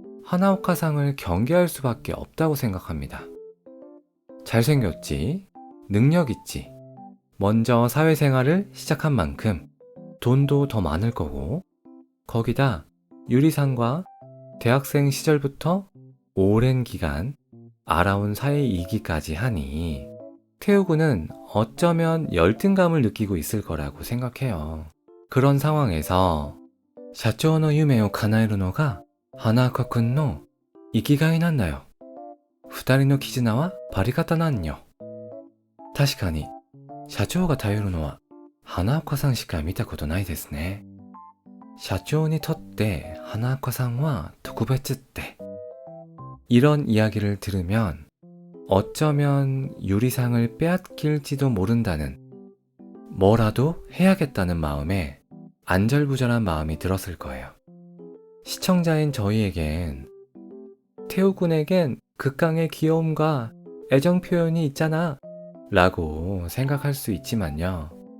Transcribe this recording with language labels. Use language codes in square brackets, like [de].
[ko] 하나오카상을 경계할 수밖에 없다고 생각합니다. 잘생겼지, 능력 있지, 먼저 사회생활을 시작한 만큼 돈도 더 많을 거고, 거기다 유리상과 대학생 시절부터 오랜 기간 알아온 사이이기까지 하니 태우군은 어쩌면 열등감을 느끼고 있을 거라고 생각해요. 그런 상황에서 [ja] 社長の夢を叶えるのが花岡くんの生きがいなんだよ。二人の絆はバリ方なんよ。確かに社長が頼るのは花岡さんしか見たことないですね。社長にとって花岡さんは特別って。 [ko] 이런 이야기를 들으면 어쩌면 유리상을 빼앗길지도 모른다는, 뭐라도 해야겠다는 마음에 안절부절한 마음이 들었을 거예요. 시청자인 저희에겐 태우군에겐 극강의 귀여움과 애정 표현이 있잖아 라고 생각할 수 있지만요.